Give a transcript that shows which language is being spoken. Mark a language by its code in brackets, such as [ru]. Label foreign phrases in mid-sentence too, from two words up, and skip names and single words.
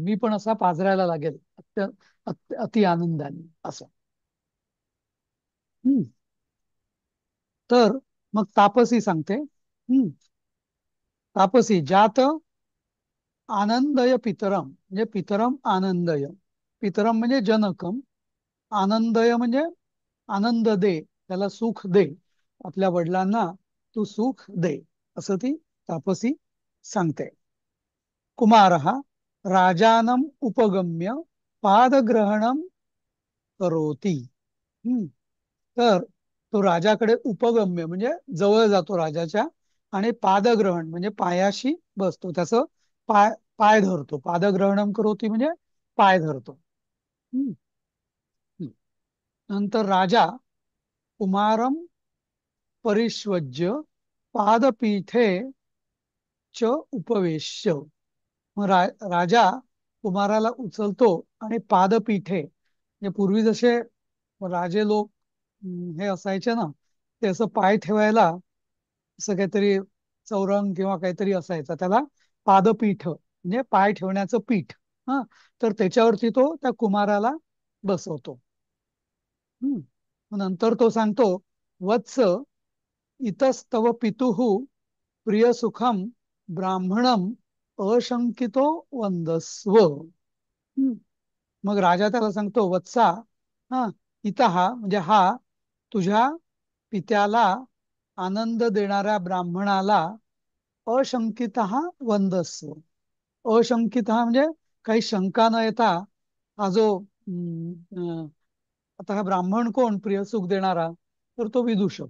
[mr] मी पण असा पाझरायला लागेल अति आनंदाने असं. हम्म. तर मग तापसी सांगते. [sa] तापसी ज्यात आनंदय पितरम म्हणजे पितरम आनंदय. पितरम म्हणजे जनकम. [mr] आनंदय म्हणजे आनंद दे, त्याला सुख दे, आपल्या वडिलांना तू सुख दे, असं ती तापसी सांगते. [sa] कुमार राजानम उपगम्य पादग्रहणम करोती. हम्म. [mr] तर तो राजाकडे उपगम्य म्हणजे जवळ जातो राजाच्या, आणि पादग्रहण म्हणजे पायाशी बसतो, त्याचं पाय पाय धरतो. [sa] पादग्रहणम करोती [mr] म्हणजे पाय धरतो. [sa] हम्म. हम्म. नंतर राजा कुमारम परिष्वज्य पादपीठे च उपवेश्य. [mr] मग राजा कुमाराला उचलतो आणि पादपीठे, म्हणजे पूर्वी जसे राजे लोक हे असायचे ना, ते असं पाय ठेवायला असं काहीतरी चौरंग किंवा काहीतरी असायचं, त्याला पादपीठ म्हणजे पाय ठेवण्याचं पीठ. हा, तर त्याच्यावरती तो त्या कुमाराला बसवतो. नंतर तो सांगतो, [sa] वत्स इतस्तव पितुः प्रिय सुखम ब्राह्मणम अशंकितो वंदस्व. [mr] मग राजा त्याला सांगतो, वत्सा, हा, इतः म्हणजे हा, तुझ्या पित्याला आनंद देणाऱ्या ब्राह्मणाला [sa] अशंकितः वंदस्व. [mr] अशंकितः म्हणजे काही शंका न येता हा जो आता हा ब्राह्मण कोण, प्रियसुख देणारा, तर तो विदूषक.